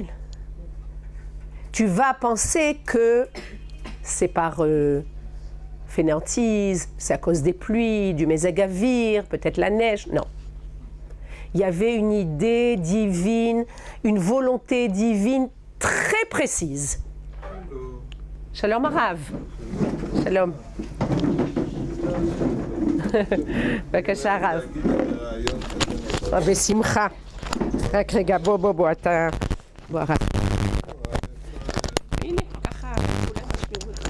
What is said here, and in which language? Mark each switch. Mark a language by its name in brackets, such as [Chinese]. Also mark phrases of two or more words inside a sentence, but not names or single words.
[French] Tu vas penser que c'est par fainéantise, c'est à cause des pluies, du mezagavir, peut-être la neige. Non. Il y avait une idée divine, une volonté divine très précise. [Hebrew] שלום הרב. שלום. בבקשה הרב. בשמחה. רק רגע, בוא, אתה... בוא הרב. הנה, ככה, כולם ישמעו אותך.